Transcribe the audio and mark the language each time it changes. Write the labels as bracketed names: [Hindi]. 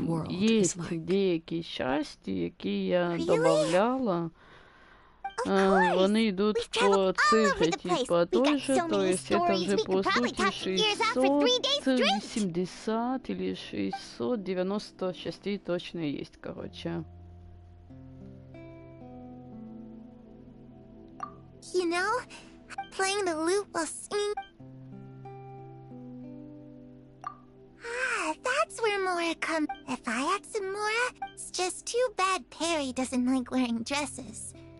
[Ukrainian] І є деякі часті, які я добавляла. Вони йдуть по цифрі, типа той же, [Russian] то есть это уже по сути 670 или 690 частей точно есть, короче. [English] You know, playing the lute while singing. Ah, that's where Mora comes. If I had some Mora, it's just too bad Perry doesn't like wearing dresses.